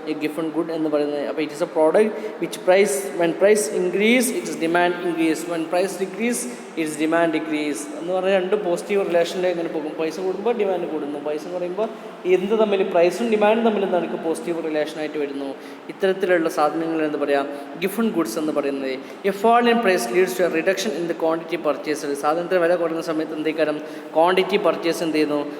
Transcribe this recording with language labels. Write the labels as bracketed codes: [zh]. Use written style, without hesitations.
[en] a Giffen good [ml] എന്ന് പറയുന്നത്. അപ്പോൾ [en] it is a product which price when price increase its demand increase, when price decrease its demand decrease [ml] എന്ന് പറഞ്ഞാൽ രണ്ട് positive റിലേഷനിലേക്ക് ഇങ്ങനെ പോകും. പൈസ കൂടുമ്പോൾ ഡിമാൻഡ് കൂടുന്നു, പൈസ കുറയുമ്പോൾ എന്ത് തമ്മിൽ? പ്രൈസും ഡിമാൻഡും തമ്മിൽ എന്താണ്? പോസിറ്റീവ് റിലേഷനായിട്ട് വരുന്നു. ഇത്തരത്തിലുള്ള സാധനങ്ങൾ എന്ന് പറയാം ഗിഫൺ ഗുഡ്സ് എന്ന് പറയുന്നത്. [en] A fall in price leads to a reduction in the quantity purchased. [ml] സാധനത്തിന് വില കുറയുന്ന സമയത്ത് എന്തെങ്കിലും ക്വാണ്ടിറ്റി പർച്ചേസ് എന്ത് ചെയ്യുന്നു?